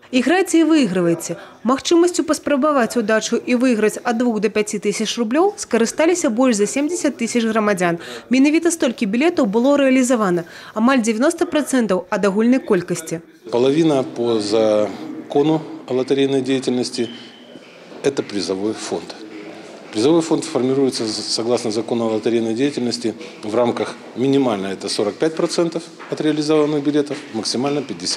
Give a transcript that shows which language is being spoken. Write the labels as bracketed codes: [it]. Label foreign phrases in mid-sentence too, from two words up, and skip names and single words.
[be] Іграецца і выйгрываецца. Магчымасцю паспрабаваць удачу і выйграць ад 2 до 5 тысяч рублёў скарысталіся больш за 70 тысяч грамадзян. Менавіта столькі білетаў было рэалізавана, амаль 90% ад агульнай колькасці. [ru] Половина по закону о лотерейной деятельности – это призовой фонд. Призовой фонд формируется согласно закону о лотерейной деятельности в рамках минимально это 45% от реализованных билетов, максимально 50%.